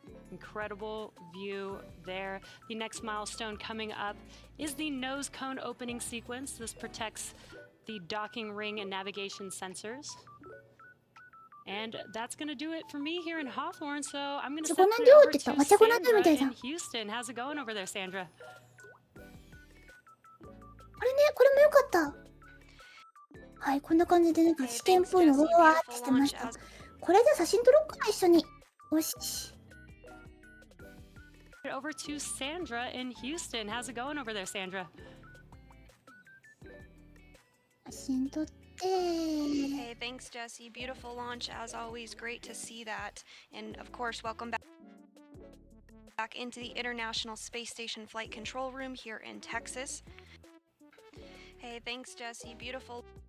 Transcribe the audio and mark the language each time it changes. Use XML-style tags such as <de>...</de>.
<en>Incredible view there. The next milestone coming up is the nose cone opening sequence. This protects the docking ring and navigation sensors. And that's going to do it for me here in Hawthorne. So I'm going to send it over to Sandra in Houston. How's it going over there, Sandra?</en> <ja>これね、これも良かった。はい、こんな感じでなんか試験っぽいのをわーってしてました。これで写真撮ろうかな、一緒に。よし。</ja> <en>Over to Sandra in Houston. How's it going over there, Sandra?</en> <ja>写真撮って。</ja> <en>Hey, thanks, Jesse. Beautiful launch, as always. Great to see that. And of course, welcome back into the International Space Station Flight Control Room here in Texas. Hey, thanks, Jesse. Beautiful.</en>